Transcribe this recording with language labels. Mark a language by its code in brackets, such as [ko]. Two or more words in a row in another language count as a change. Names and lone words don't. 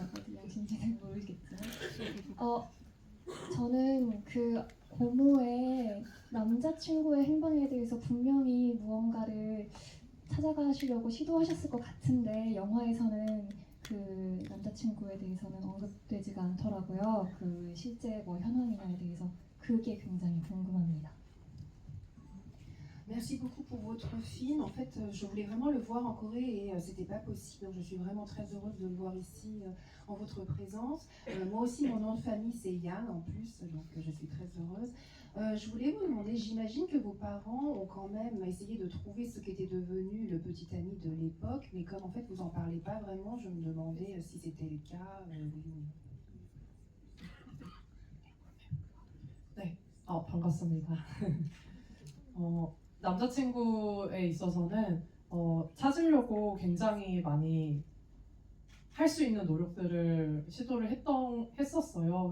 [ko] 어디 양씨인지는 모르겠지만 저는 그 고모의 남자친구의 행방에 대해서 분명히 무언가를 찾아가시려고 시도하셨을 것 같은데 영화에서는 그 남자친구에 대해서는 언급되지가 않더라고요. 그 실제 뭐 현황이나에 대해서 그게 굉장히 궁금합니다. [fr] Merci beaucoup pour votre film. En fait, je voulais vraiment le voir en Corée et c'était pas possible. Donc, je suis vraiment très heureuse de le voir ici en votre présence. Moi aussi, mon nom de famille c'est Yann en plus, donc je suis très heureuse. Je voulais vous demander, j'imagine que vos parents ont quand même essayé de trouver ce qu'était devenu le petit ami de l'époque, mais comme en fait vous en parlez pas vraiment, je me demandais si c'était le cas. [ko] 네, 반갑습니다. 남자친구에 있어서는 찾으려고 굉장히 많이 할 수 있는 노력들을 시도를 했었어요.